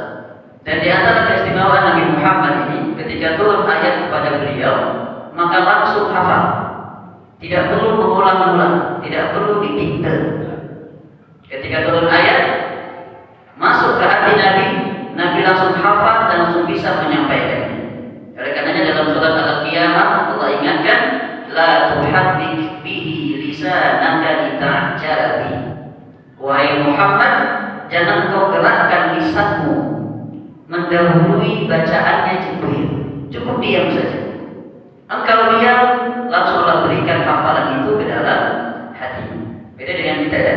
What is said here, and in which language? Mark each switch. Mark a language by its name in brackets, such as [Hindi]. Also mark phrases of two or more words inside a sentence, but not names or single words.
[Indonesian] Dan di antara keistimewaan Nabi Muhammad ini, ketika turun ayat kepada beliau, maka langsung hafal. Tidak perlu mengulang-ulang, tidak perlu didikte. Ketika turun ayat, masuk ke hati Nabi, Nabi langsung hafal dan langsung bisa menyampaikannya. Oleh karenanya dalam surat Al-Qiyamah Allah ingatkan, [Arabic] لا تحدث به لسانك لتعجل ب. [Indonesian] Wahai Muhammad, jangan kau gerakkan lisanmu mendahului bacaannya Jibril. Cukup diam saja. Engkau diam, langsunglah berikan hafalan itu ke dalam Beda dengan kita ya.